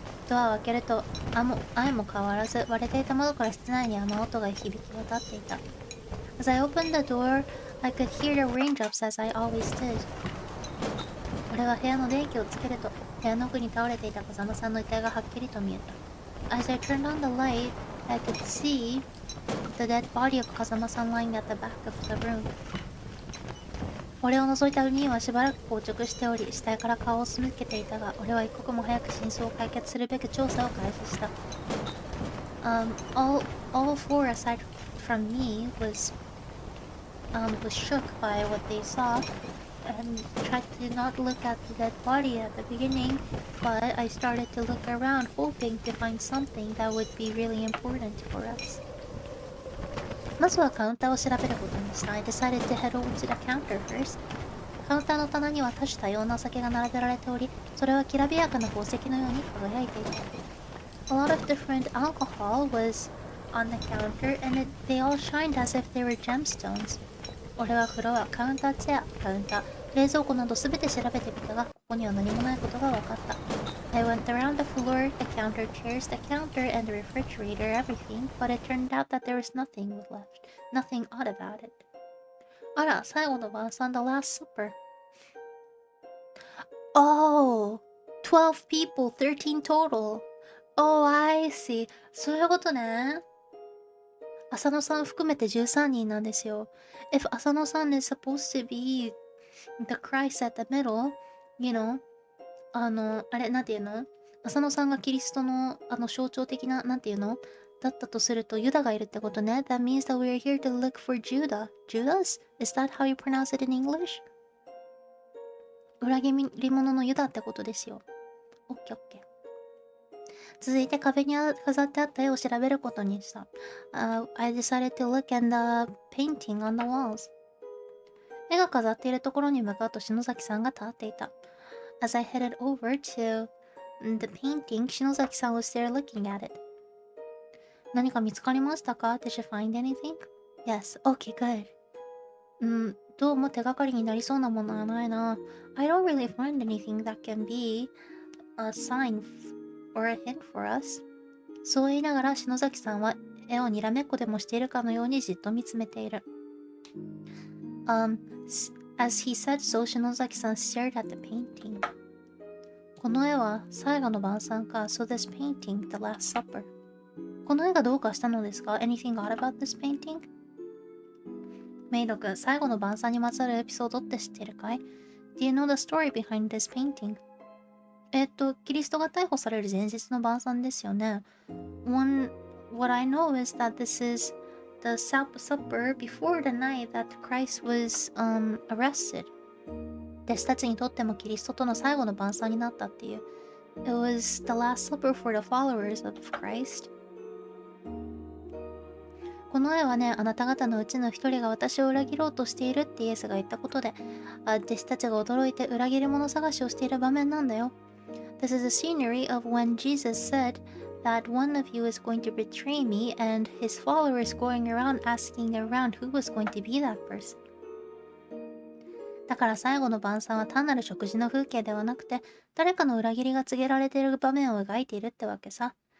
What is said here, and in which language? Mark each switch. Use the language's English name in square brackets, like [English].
[Japanese] ドアを開けると、相も変わらず割れていた窓から室内に雨音が響き渡っていた。 [English] As I opened the door, I could hear the raindrops as I always did. [Japanese] 俺は部屋の電気をつけると、部屋の奥に倒れていた風間さんの遺体がはっきりと見えた。 [English] As I turned on the light, I could see the dead body of 風間さん lying at the back of the room. [Japanese] 俺を除いた4人はしばらく硬直しており、死体から顔を背けていたが、俺は一刻も早く真相を解決するべく調査を開始した。 [English] All four aside from me was shook by what they saw and tried to not look at the dead body at the beginning, but I started to look around hoping to find something that would be really important for us. [Japanese] まずはカウンターを調べることにした。 [English] I decided to head over to the counter first. [Japanese] カウンターの棚には多種多様なお酒が並べられており、それはきらびやかな宝石のように輝いていた。 [English] A lot of different alcohol was on the counter, and they all shined as if they were gemstones. [Japanese] 俺はフロア、カウンターチェア、カウンター、冷蔵庫などすべて調べてみたが、ここには何もないことが分かった。 [English] I went around the floor, the counter chairs, the counter and the refrigerator, everything, but it turned out that there was nothing left. Nothing odd about it. [Japanese] あら、最後の晩餐 [English] the last supper. Oh, 12 people, 13 total. Oh, I see. そういうことね。 [Japanese] 浅野さん含めて13人なんですよ。 [English] If 浅野さん is supposed to be the Christ at the middle, you know, [Japanese] あれ、なんていうの？浅野さんがキリストの、象徴的な、なんていうの？だったとすると、ユダがいるってことね。 [English] That means that we're here to look for Judah. Judas? Is that how you pronounce it in English? [Japanese] 裏切り者のユダってことですよ。オッケーオッケー。続いて壁に飾ってあった絵を調べることにした。 [English] I decided to look at the painting on the walls. [Japanese] 絵が飾っているところに向かうと篠崎さんが立っていた。 [English] As I headed over to the painting, Shinozaki-san was there looking at it. [Japanese] 何か見つかりましたか？ [English] Did you find anything? Yes. Okay, good. [Japanese] どうも手がかりになりそうなものはないな。 [English] I don't really find anything that can be a sign or a hint for us. [Japanese] そう言いながら篠崎さんは絵をにらめっこでもしているかのようにじっと見つめている。 [English] As he said so, 篠崎さん stared at the painting. [Japanese] この絵は最後の晩餐か。 [English] So this painting, the last supper. [Japanese] この絵がどうかしたのですか？ [English] Anything odd about this painting? [Japanese] メイド君、最後の晩餐にまつわるエピソードって知ってるかい？ [English] Do you know the story behind this painting? [Japanese] キリストが逮捕される前日の晩餐ですよね。 [English] What I know is that this is the supper before the night that Christ was arrested. [Japanese] 弟子たちにとってもキリストとの最後の晩餐になったっていう。 [English] It was the last supper for the followers of Christ. [Japanese] この絵はね、あなた方のうちの一人が私を裏切ろうとしているってイエスが言ったことで、弟子たちが驚いて裏切り者探しをしている場面なんだよ。 [English] This is a scenery of when Jesus said that one of you is going to betray me and his followers going around asking around who was going to be that person. [Japanese] だから最後の晩餐は単なる食事の風景ではなくて、誰かの裏切りが告げられている場面を描いているってわけさ。